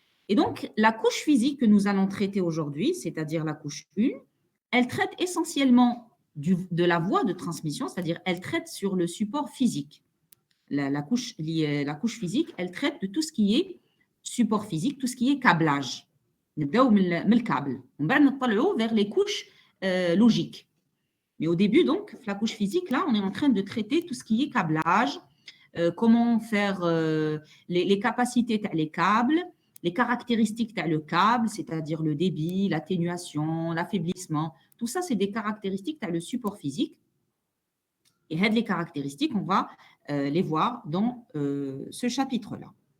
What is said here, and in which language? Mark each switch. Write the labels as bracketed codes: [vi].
[fr] Et donc, la couche physique que nous allons traiter aujourd'hui, c'est-à-dire la couche 1, elle traite essentiellement de la voie de transmission, c'est-à-dire elle traite sur le support physique. La couche physique, elle traite de tout ce qui est support physique, tout ce qui est câblage. [ar] نبداو من الكابل ومن بعد نطلعوا [fr] vers les couches logiques. Mais au début, donc, la couche physique, là, on est en train de traiter tout ce qui est câblage, comment faire les capacités les câbles, les caractéristiques le câble, c'est-à-dire le débit, l'atténuation, l'affaiblissement. Tout ça, c'est des caractéristiques le support physique. Et les caractéristiques, on va les voir dans ce chapitre-là.